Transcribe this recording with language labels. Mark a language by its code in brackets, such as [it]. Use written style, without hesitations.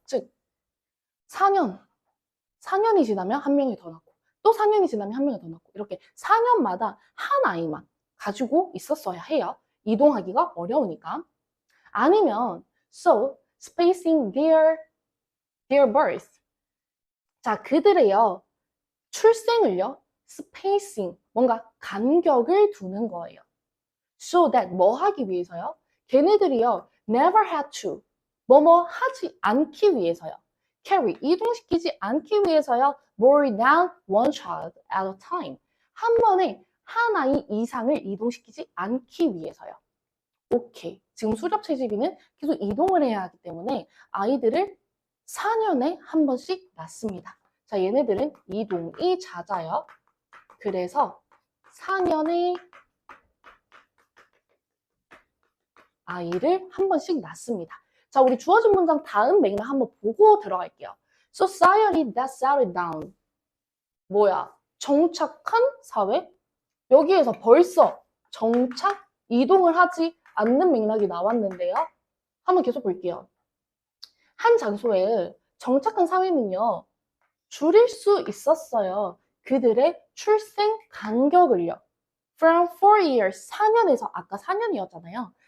[ko] 즉 4년이 지나면 한 명이 더 낳고 또 4년이 지나면 한 명이 더 낳고 이렇게 4년마다 한 아이만 가지고 있었어야 해요. 이동하기가 어려우니까. 아니면 [en] so spacing their birth. [ko] 자, 그들의요 출생을요 spacing, 뭔가 간격을 두는 거예요. [en] So that [ko] 뭐 하기 위해서요? 걔네들이요 [en] never had to [ko] 뭐뭐 하지 않기 위해서요. carry 이동시키지 않기 위해서요. [en] more than one child at a time. [ko] 한 번에 한 아이 이상을 이동시키지 않기 위해서요. 오케이. 지금 수렵 채집이는 계속 이동을 해야 하기 때문에 아이들을 4년에 한 번씩 낳습니다. 자, 얘네들은 이동이 잦아요. 그래서 4년에 아이를 한 번씩 낳습니다. 자, 우리 주어진 문장 다음 맥락 한번 보고 들어갈게요. [en] Society that settled down. [ko] 뭐야? 정착한 사회? 여기에서 벌써 정착, 이동을 하지 않는 맥락이 나왔는데요. 한번 계속 볼게요. 한 장소에 정착한 사회는요. 줄일 수 있었어요. 그들의 출생 간격을요. [en] From 4 years, [ko] 4년에서, 아까 4년이었잖아요.